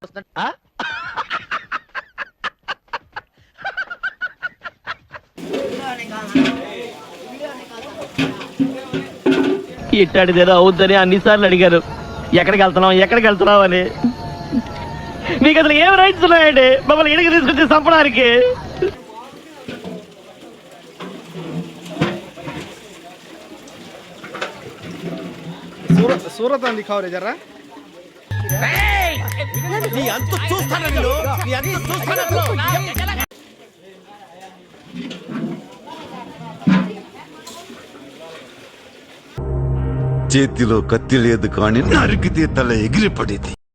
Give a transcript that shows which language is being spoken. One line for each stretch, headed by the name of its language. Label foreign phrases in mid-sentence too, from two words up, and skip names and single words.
Telugu: ఇట్టాడిదేదో అవుద్దని అన్నిసార్లు అడిగారు. ఎక్కడికి వెళ్తున్నావు అని. మీకు అసలు ఏం రైట్స్ ఉన్నాయండి మమ్మల్ని ఇడికి తీసుకొచ్చి చంపడానికి?
Hindi: सूरत दिखाओ रे जरा.
Telugu: చేతిలో కత్తి లేదు కానీ నరికితే తల ఎగిరిపడేది.